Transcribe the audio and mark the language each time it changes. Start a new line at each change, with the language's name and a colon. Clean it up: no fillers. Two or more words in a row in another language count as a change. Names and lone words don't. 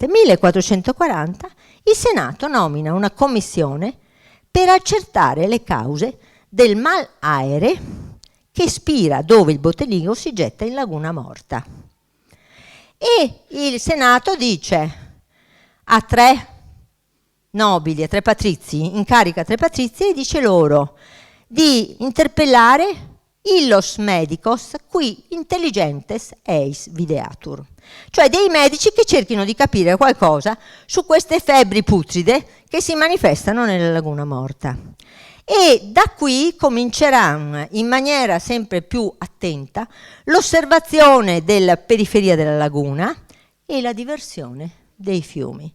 Italian: 1440 il Senato nomina una commissione per accertare le cause del malaere che spira dove il botteghino si getta in laguna morta. E il Senato dice a tre nobili, a tre patrizi, incarica a tre patrizi e dice loro di interpellare
Latin: illos medicos qui intelligentes eis videatur,
Italian: cioè dei medici che cerchino di capire qualcosa su queste febbri putride che si manifestano nella laguna morta. E da qui comincerà in maniera sempre più attenta l'osservazione della periferia della laguna e la diversione dei fiumi.